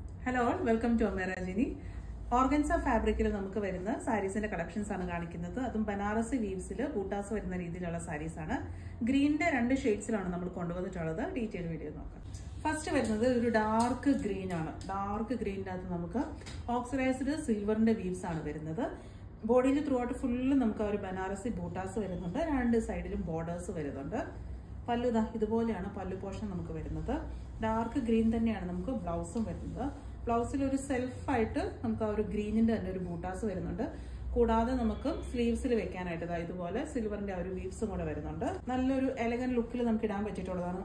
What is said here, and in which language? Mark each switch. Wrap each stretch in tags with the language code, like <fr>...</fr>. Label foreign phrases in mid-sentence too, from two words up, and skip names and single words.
<en>Hello all, welcome to Amerajini. Organza fabric</en> <ml>ഇൽ നമുക്ക് വരുന്ന സാരീസ് ഇന്റെ കളക്ഷൻസ് ആണ് കാണിക്കുന്നത് അതും ബനാറസി വീവ്സ് ഇൽ ബൂട്ടാസ് വരുന്ന രീതിയിലുള്ള സാരീസ് ആണ് ഗ്രീൻ ഇന്റെ രണ്ട് ഷേഡ്സ് ഇലാണ് നമ്മൾ കൊണ്ടുവന്നിട്ടുള്ളത്</ml> <en>detail video</en> <ml>nokkam. First വരുന്നത് ഒരു</ml> <en>dark green</en> <ml>aanu.</ml> <en>Dark green</en> <ml>നത്ത് നമുക്ക്</ml> <en>oxidized silver</en> <ml>ഇന്റെ വീവ്സ് ആണ് വരുന്നത്. Body il</ml> <en>throughout full</en> <ml>നമുക്ക് ഒരു ബനാറസി ബൂട്ടാസ് വരുന്നുണ്ട്, രണ്ട് സൈഡ് ഇലും ബോർഡേഴ്സ് വരുന്നുണ്ട്. പല്ലു ഡാ ഇതുപോലെ യാണ് pallu portion നമുക്ക് വരുന്നത്.</ml> <en>dark green</en> <ml>തന്നെയാണ് നമുക്ക് ബ്ലൗസും വരുന്നത്. ബ്ലൗസിൽ ഒരു സെൽഫ് ആയിട്ട് നമുക്ക് ആ ഒരു ഗ്രീനിന്റെ തന്നെ ഒരു ബൂട്ടാസ് വരുന്നുണ്ട്. കൂടാതെ നമുക്ക് സ്ലീവ്സിൽ വെക്കാനായിട്ട് ഇതുപോലെ സിൽവറിന്റെ ഒരു വീവ്സും കൂടെ വരുന്നുണ്ട്. നല്ലൊരു എലഗന്റ് ലുക്കിൽ നമുക്ക് ഇടാൻ പറ്റിയിട്ടുള്ളതാണ്.</ml>